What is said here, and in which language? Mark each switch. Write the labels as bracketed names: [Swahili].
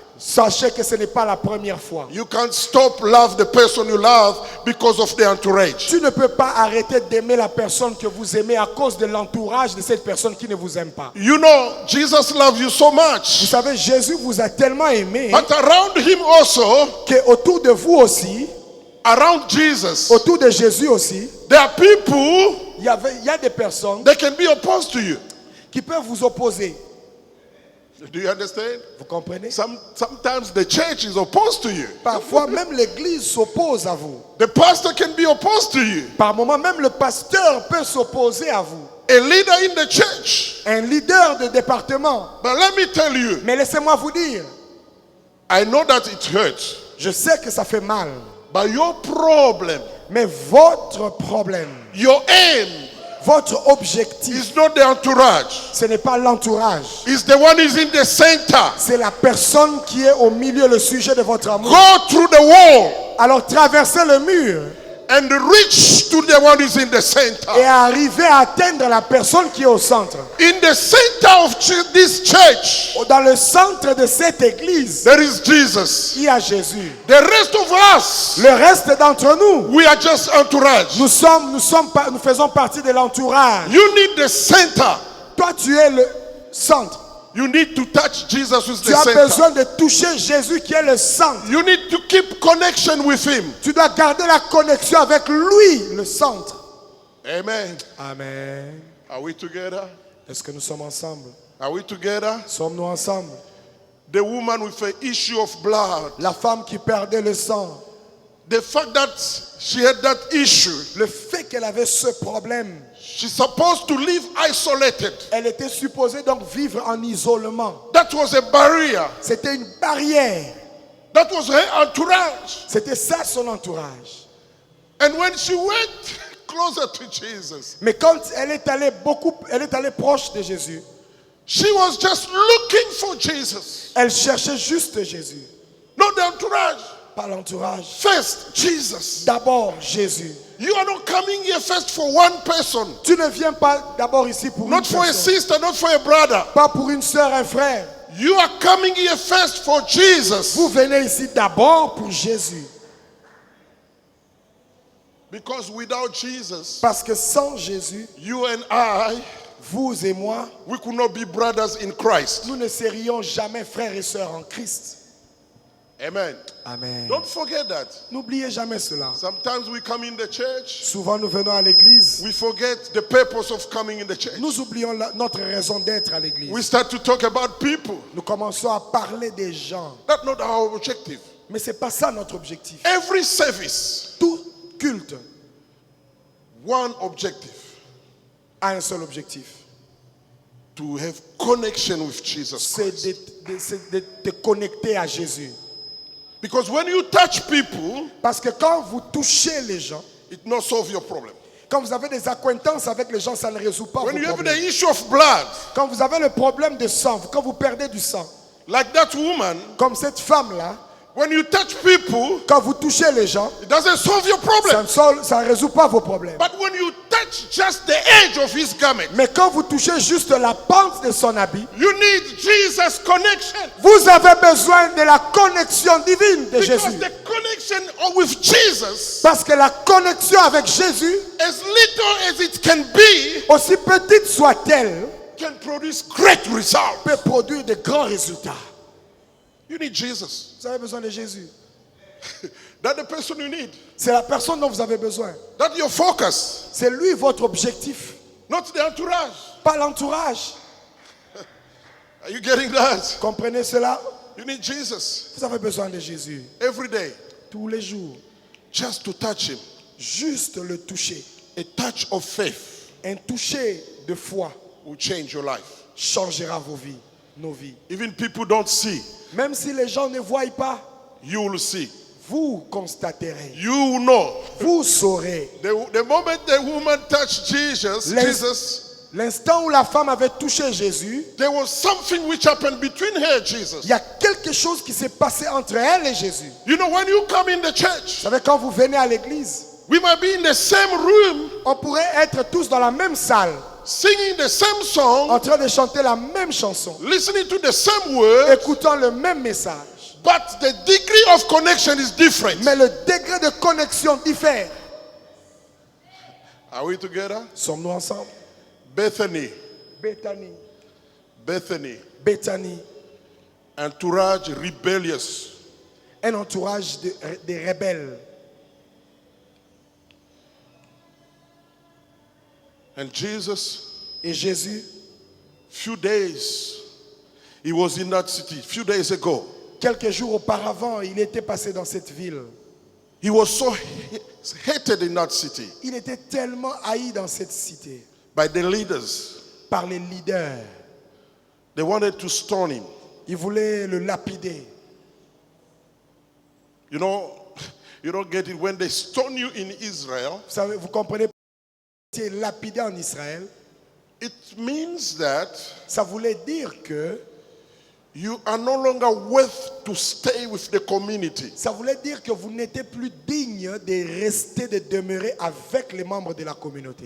[French] sachez que ce n'est pas la première fois. [English] You can't stop love the person you love because of the entourage. [French] Tu ne peux pas arrêter d'aimer la personne que vous aimez à cause de l'entourage de cette personne qui ne vous aime pas. [English] You know, Jesus loves you so [French] Vous [English] much. [French] savez, Jésus vous a tellement aimé [English] But around him also, [French] qu'autour de vous aussi, [English] around Jesus, [French] autour de Jésus aussi, [English] there are people [French] il y a des personnes [English] that can be opposed to you. [French] qui peuvent vous opposer. [English] Do you understand? [French] Vous comprenez? [English] Sometimes the church is opposed to you. [French] Parfois même l'église s'oppose à vous. [English] The pastor can be opposed to you. [French] Par moments même le pasteur peut s'opposer à vous. [English] A leader in the church. [French] Un leader de département. [English] But let me tell you, [French] Mais laissez-moi vous dire, [English] I know that it hurts. [French] je sais que ça fait mal. [English] But your problem, [French] Mais votre problème, [English] your aim, [French] votre objectif, [English] is not the entourage. [French] ce n'est pas l'entourage. [English] It's the one who is in the center. [French] C'est la personne qui est au milieu, le sujet de votre amour. [English] Go through the wall [French] Alors traversez le mur [English] and reach to the one who is in the center. [French] et arrivez à atteindre la personne qui est au centre. [English] In the center of this church, [French] Dans le centre de cette église, [English] there is Jesus. [French] il y a Jésus. [English] The rest of us, [French] Le reste d'entre nous, [English] we are just entourage. [French] nous faisons partie de l'entourage. [English] You need the center. [French] Toi, tu es le centre. [English] You need to touch Jesus with [French] Tu [English] the as center. [French] besoin de toucher Jésus qui est le centre. [English] You need to keep connection with him. [French] Tu dois garder la connexion avec lui, le centre. [English] Amen. [French] Amen. [English] Are we together? [French] Est-ce que nous sommes ensemble? [English] Are we together? [French] Sommes-nous ensemble? [English] The woman with an issue of blood. [French] La femme qui perdait le sang. [English] The fact that she had that issue, [French] Le fait qu'elle avait ce problème. [English] she's supposed to live isolated. [French] Elle était supposée donc vivre en isolement. [English] That was a barrier. [French] C'était une barrière. [English] That was her entourage. [French] C'était ça son entourage. [English] And when she went closer to Jesus, [French] Mais quand elle est allée proche de Jésus, [English] she was just looking for Jesus. [French] elle cherchait juste Jésus. [English] Not the entourage. [French] Pas l'entourage. [English] First, Jesus. [French] D'abord Jésus. [English] You are not coming here first for one person. [French] Tu ne viens pas d'abord ici pour une [English] Not for a [French] personne. [English] sister, not for a brother. [French] Pas pour une soeur, un frère. [English] You are coming here first for Jesus. [French] Vous venez ici d'abord pour Jésus. [English] Because without Jesus, [French] Parce que sans Jésus, [English] you and I, [French] vous et moi, [English] we could not be brothers in Christ. [French] nous ne serions jamais frères et sœurs en Christ. [English] Amen. [French] Amen. [English] Don't forget that. [French] N'oubliez jamais cela. [English] Sometimes we come in the church, [French] Souvent nous venons à l'église, [English] we forget the purpose of coming in the church. [French] nous oublions notre raison d'être à l'église. [English] We start to talk about people. [French] Nous commençons à parler des gens. [English] That's not our objective. [French] Mais ce n'est pas ça notre objectif. [English] Every service, [French] Tout culte [English] one objective, [French] a un seul objectif. [English] to have connection with Jesus [French] C'est [English] Christ. [French] de te connecter à Jésus. [English] Because when you touch people, [French] Parce que quand vous touchez les gens, [English] it not solve your problem. [French] quand vous avez des acquaintances avec les gens, ça ne résout pas [English] When [French] vos [English] you have [French] problèmes. [English] the issue of blood, [French] Quand vous avez le problème de sang, quand vous perdez du sang, [English] like that woman, [French] comme cette femme-là, [English] when you touch people, [French] quand vous touchez les gens, [English] it doesn't solve your problem. [French] ça ne résout pas vos problèmes. [English] But when you touch just the edge of his garment, [French] Mais quand vous touchez juste la pente de son habit, [English] you need Jesus' connection. [French] vous avez besoin de la connexion divine de [English] Because [French] Jésus. [English] the connection with Jesus, [French] Parce que la connexion avec Jésus, [English] as little as it can be, [French] aussi petite soit-elle, [English] can produce great results. [French] peut produire de grands résultats. [English] You need Jesus. [French] Vous avez besoin de Jésus. [English] That's the person you need. [French] C'est la personne dont vous avez besoin. [English] That's your focus, [French] C'est lui votre objectif, [English] not the entourage. [French] pas l'entourage. [English] Are you getting that? [French] Comprenez cela? [English] You need Jesus [French] Vous avez besoin de Jésus [English] every day, [French] tous les jours. [English] just to touch him. [French] Juste le toucher. [English] A touch of faith [French] Un toucher de foi [English] will change your life. [French] changera vos vies, nos vies. [English] Even people don't see, [French] Même si les gens ne voient pas, [English] you will see. [French] vous constaterez, [English] You will know. [French] vous saurez. [English] The moment the woman touched Jesus, [French] L'instant où la femme avait touché Jésus, [English] there was something which happened between her and Jesus. [French] il y a quelque chose qui s'est passé entre elle et Jésus. [English] You know, when you come in the [French] Vous [English] church, [French] savez, quand vous venez à l'église, [English] we might be in the same room, [French] on pourrait être tous dans la même salle, [English] singing the same song, [French] en train de chanter la même chanson, [English] listening to the same word, [French] écoutant le même message. [English] but the degree of connection is different. [French] Mais le degré de connexion diffère. [English] Are we together? [French] Sommes-nous ensemble? [English] Bethany, [French] Bethany. [English] Bethany, [French] Bethany. [English] entourage rebellious. [French] Un entourage de rebelles. [English] And Jesus, [French] Et Jésus, [English] few days, He was in that city a few days ago. [French] Quelques jours auparavant, il était passé dans cette ville. [English] He was so hated in that city [French] Il était tellement haï dans cette cité [English] by the leaders. [French] par les leaders. [English] They wanted to stone him. [French] Ils voulaient le lapider. [English] You know, you don't get it. When they stone you in Israel, [French] Vous savez, vous comprenez, c'est lapidé en Israël. [English] it means that [French] Ça voulait dire que, [English] you are no longer worth to stay with the community. [French] ça voulait dire que vous n'étiez plus digne de rester, de demeurer avec les membres de la communauté.